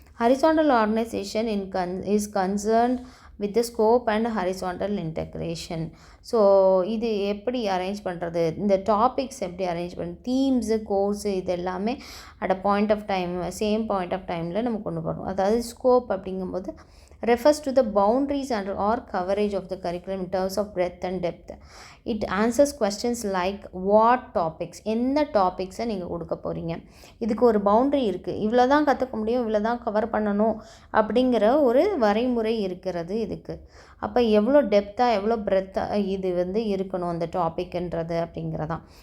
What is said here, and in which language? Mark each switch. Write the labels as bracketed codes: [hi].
[en] Horizontal organization is concerned with the scope and horizontal integration. [ta] So இது எப்படி arrange பண்ணுறது, இந்த டாபிக்ஸ் எப்படி அரேஞ்ச் பண்ணுறது, தீம்ஸு கோர்ஸு இது எல்லாமே at a point of time same point of டைமில் நம்ம கொண்டு போகிறோம். அதாவது ஸ்கோப் அப்படிங்கும்போது [en] refers to the boundaries and or coverage of the curriculum in terms of breadth and depth. It answers questions like what topics, [ta] எந்த டாபிக்ஸை நீங்கள் கொடுக்க போகிறீங்க, இதுக்கு ஒரு பவுண்ட்ரி இருக்குது, இவ்வளோ தான் கற்றுக்க முடியும், இவ்வளோ தான் கவர் பண்ணணும் அப்படிங்கிற ஒரு வரைமுறை இருக்கிறது இதுக்கு. அப்போ எவ்வளோ டெப்த்தாக எவ்வளோ பிரெத்தாக இது வந்து இருக்கணும் அந்த டாபிக்ன்றது அப்படிங்கிறதான்.